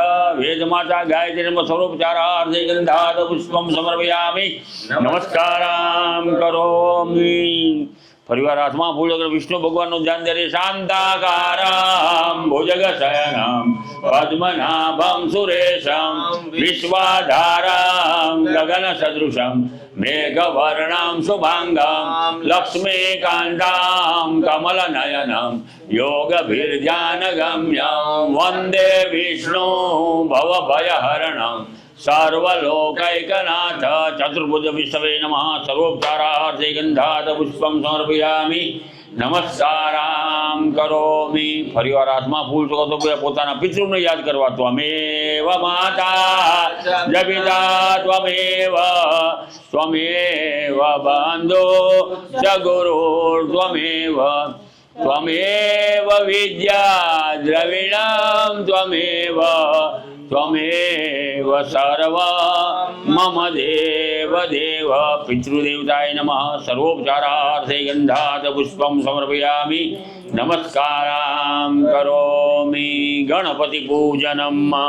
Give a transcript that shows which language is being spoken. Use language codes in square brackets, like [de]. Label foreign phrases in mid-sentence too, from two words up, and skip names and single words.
[sa] वेदमाता गायत्री नमः। सर्वोपचारार्थे गन्धात् पुष्पं समर्पयामि। नमस्कारां करोमि। [gu] ફરીવાર હાથમાં ફૂલ ચોકર વિષ્ણુ ભગવાનનું ધ્યાન દે [sa] शान्ताकारं भुजगशयनं पद्मनाभं सुरेशं विश्वाधारं गगनसदृशं मेघवर्णं शुभांगं लक्ष्मीकान्तं कमलनयनं योगभिर्ध्यानगम्यं वन्दे विष्णु भवभयहरणं सर्वलोकैकनाथ। चतुर्भुज विष्णवे नमः। सर्वोपचारार्थे गन्धात् पुष्पं समर्पयामि। नमस्कारां करोमि। [gu] ફરીવાર હાથમાં ફૂલ ચોકર પોતાના પિતૃને યાદ કરવા। [sa] त्वमेव माता च पिता त्वमेव त्वमेव बन्धो च गुरुर्त्वमेव त्वमेव विद्या द्रविणं त्वमेव त्वमेव सर्वं मम देव देव पितृदेवताय नमः सर्वोपचारार्थे गन्धात् पुष्पं समर्पयामि नमस्कारां करोमि गणपति पूजनम्